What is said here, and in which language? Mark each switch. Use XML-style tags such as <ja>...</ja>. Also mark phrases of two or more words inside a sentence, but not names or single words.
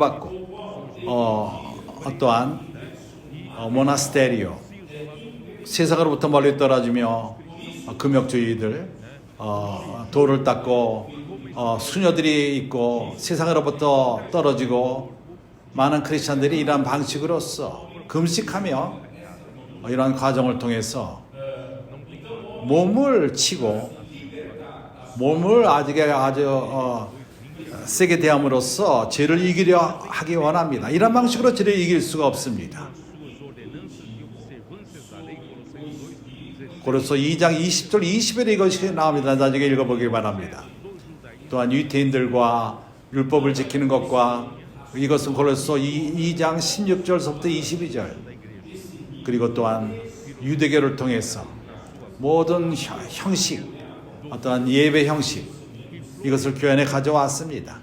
<ko>받고 어떠한 모나스테리오 세상으로부터 멀리 떨어지며 금욕주의들 돌을 닦고 수녀들이 있고 세상으로부터 떨어지고 많은 크리스천들이 이러한 방식으로서 금식하며 이러한 과정을 통해서 몸을 치고 몸을 아주 세게 대함으로써 죄를 이기려 하기 원합니다. 이런 방식으로 죄를 이길 수가 없습니다.</ko> <pt>suas ordenanças e observâncias da lei, Colossenses 2:17.</pt> <ko>고린도서 2장 20절 20절에 이것이 나옵니다. 나중에 읽어보길 바랍니다. 또한 유대인들과 율법을 지키는 것과 이것은 고린도서 2장 16절서부터 22절 그리고 또한 유대교를 통해서 모든 형식 어떠한 예배 형식 이것을 교회 안에 가져왔습니다.</ko>